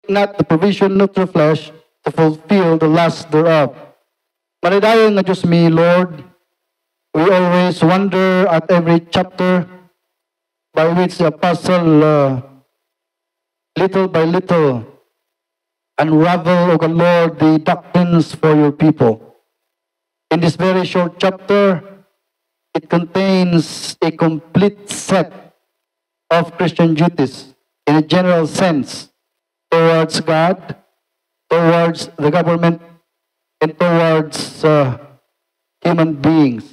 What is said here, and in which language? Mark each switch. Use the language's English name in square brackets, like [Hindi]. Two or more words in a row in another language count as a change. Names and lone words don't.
[English] not the provision of the flesh to fulfill the lust thereof. [Iloko] Malidayon nga Diyos mi, [English] Lord, we always wonder at every chapter by which the apostle little by little unravel, O God, Lord, the doctrines for your people. In this very short chapter, it contains a complete set of Christian duties in a general sense towards God, towards the government, and towards human beings.